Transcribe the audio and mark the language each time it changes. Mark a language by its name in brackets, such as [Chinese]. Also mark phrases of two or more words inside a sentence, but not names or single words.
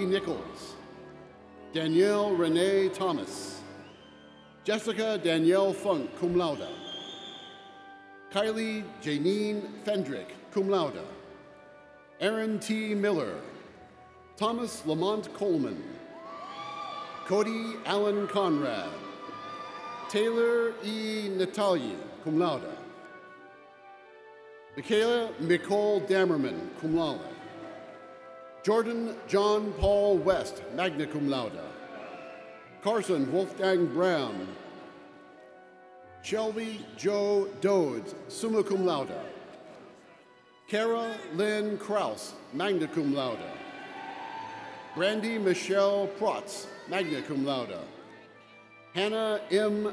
[English] Nichols, Danielle Renee Thomas, Jessica Danielle Funk, [Latin] cum laude, [English] Kylie Janine Fendrick, [Latin] cum laude, [English] Aaron T. Miller, Thomas Lamont Coleman, Cody Allen Conrad, Taylor E. Natalie, [Latin] cum laude, [English] Michaela Nicole Dammerman, [Latin] cum laude, [English] Jordan John Paul West, [Latin] magna cum laude, [English] Carson Wolfgang Brown, Shelby Joe Dodds, [Latin] summa cum laude, [English] Kara Lynn Kraus, [Latin] magna cum laude, [English] Brandy Michelle Protz, [Latin] magna cum laude, [English] Hannah M.